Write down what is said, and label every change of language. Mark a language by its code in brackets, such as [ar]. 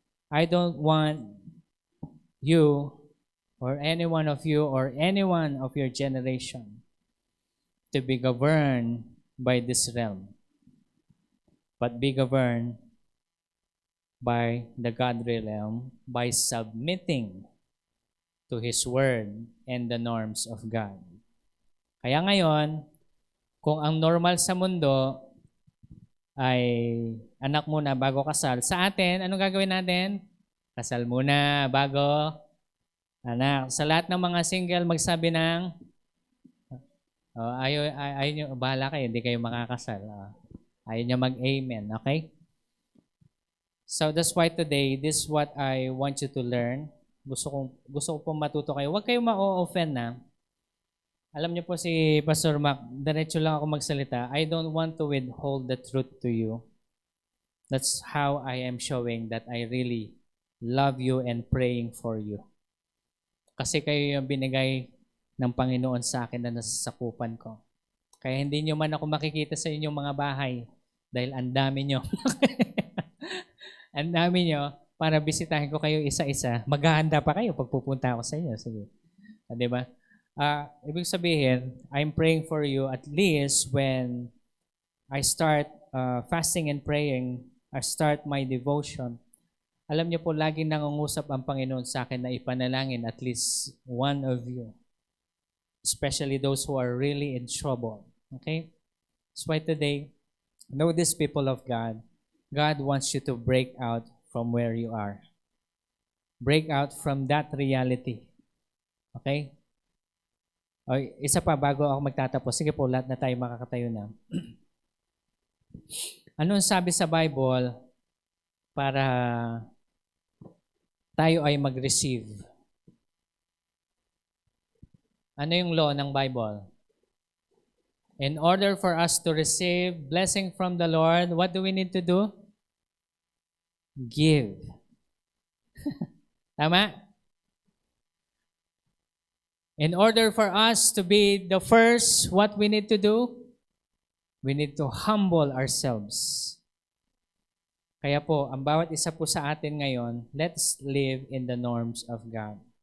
[en] I don't want you or any one of you or anyone of your generation to be governed by this realm, but be governed by the godly realm by submitting to His Word and the norms of God. [tl] Kaya ngayon, kung ang normal sa mundo ay anak muna bago kasal, sa atin, anong gagawin natin? Kasal muna bago anak. Sa lahat ng mga single, magsabi ng ayaw nyo, bahala kayo, hindi kayo makakasal. Ayaw nyo mag-amen, okay? [en] So that's why today, this is what I want you to learn. [tl] Gusto ko pong matuto kayo. Huwag kayong ma-offend na. Alam niyo po si Pastor Mac, diretso lang ako magsalita. [en] I don't want to withhold the truth to you. That's how I am showing that I really love you and praying for you. [tl] Kasi kayo yung binigay ng Panginoon sa akin na nasasakupan ko. Kaya hindi nyo man ako makikita sa inyong mga bahay dahil ang dami nyo. Ang dami nyo para bisitahin ko kayo isa-isa. Maghahanda pa kayo pag pupunta ako sa inyo. Sige. Diba? Ibig sabihin, [en] I'm praying for you at least when I start fasting and praying, I start my devotion. [tl] Alam niyo po, laging nangungusap ang Panginoon sa akin na ipanalangin [en] at least one of you. Especially those who are really in trouble. Okay? That's why today, know this, people of God, God wants you to break out from where you are. Break out from that reality. Okay? [tl] O, isa pa bago ako magtatapos. Sige po, lahat na tayo makakatayo na. Ano ang sabi sa Bible para tayo ay mag-receive? Ano yung law ng Bible? [en] In order for us to receive blessing from the Lord, what do we need to do? Give. Tama? In order for us to be the first, what we need to do? We need to humble ourselves. [tl] Kaya po, ang bawat isa po sa atin ngayon, [en] let's live in the norms of God.